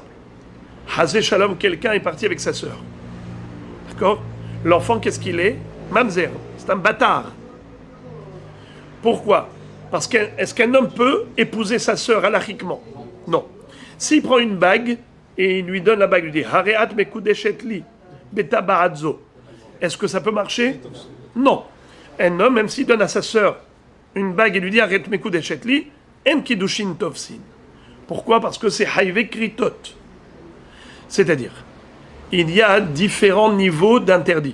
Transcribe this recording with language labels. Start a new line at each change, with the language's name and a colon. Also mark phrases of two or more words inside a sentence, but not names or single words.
French: Hazé Shalom, quelqu'un est parti avec sa sœur. D'accord? L'enfant, qu'est-ce qu'il est? Mamzer. C'est un bâtard. Pourquoi? Parce est-ce qu'un homme peut épouser sa sœur halachiquement? Non. S'il prend une bague et il lui donne la bague, il lui dit
Hebrew: הרי את מקודשת לי בטבעת זו.
French: Est-ce que ça peut marcher? Non. Un homme, même s'il donne à sa sœur une bague et lui dit
Hebrew: הרי את מקודשת לי, אין קידושין תופסין.
French: Pourquoi? Parce que c'est
Hebrew: חייבי כריתות.
French: C'est-à-dire, il y a différents niveaux d'interdits.